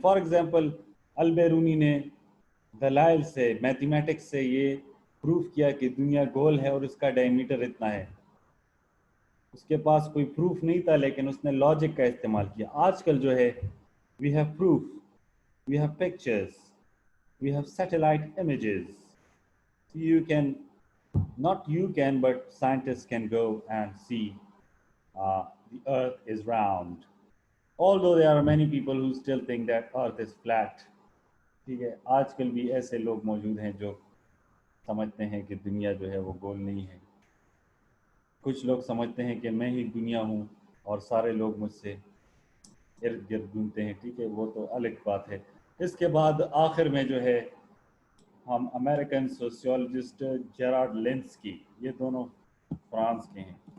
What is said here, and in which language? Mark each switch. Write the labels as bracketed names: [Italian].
[Urdu] For example Albiruni نے دلائل سے، میتھمیٹکس سے یہ پروف کیا کہ دنیا گول ہے اور اس کا ڈائمیٹر اتنا ہے. اس کے پاس کوئی پروف نہیں تھا لیکن اس نے لاجک کا استعمال کیا. آج کل جو ہے [English] We have proof, we have pictures, we have satellite images. You can, not you can, but scientists can go and see the earth is round. Although there are many people who still think that earth is flat. [Urdu] ٹھیک ہے، آج کل بھی ایسے لوگ موجود ہیں جو سمجھتے ہیں کہ دنیا جو ہے وہ گول نہیں ہے. کچھ لوگ سمجھتے ہیں کہ میں ہی دنیا ہوں اور سارے لوگ مجھ سے ارد گرد گھومتے ہیں. ٹھیک ہے، وہ تو الگ بات ہے. اس کے بعد آخر میں جو ہے ہم امریکن سوسیولوجسٹ جیرارڈ لینسکی، یہ دونوں فرانس کے ہیں.